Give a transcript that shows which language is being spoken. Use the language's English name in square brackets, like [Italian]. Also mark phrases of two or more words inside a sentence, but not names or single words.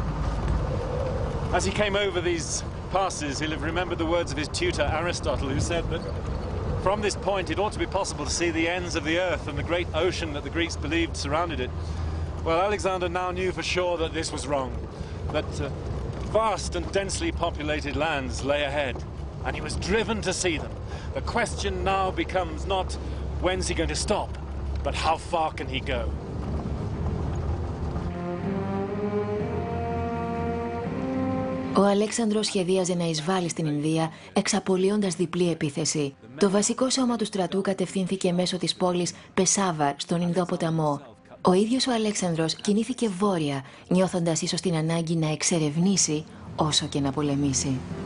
[English] As he came over these passes, he'll have remembered the words of his tutor Aristotle, who said that from this point it ought to be possible to see the ends of the earth and the great ocean that the Greeks believed surrounded it. Well, Alexander now knew for sure that this was wrong, that vast and densely populated lands lay ahead. And he was driven to see them. The question now becomes not when's he going to stop, but how far can he go? [Greek] Ο Αλέξανδρος σχεδίαζε να εισβάλει στην Ινδία εξαπολύοντας διπλή επίθεση. Το βασικό σώμα του στρατού κατευθύνθηκε μέσω της πόλης Πεσάβαρ στον Ινδό ποταμό. Ο ίδιος ο Αλέξανδρος κινήθηκε βόρεια, νιώθοντας ίσως την ανάγκη να εξερευνήσει όσο και να πολεμήσει.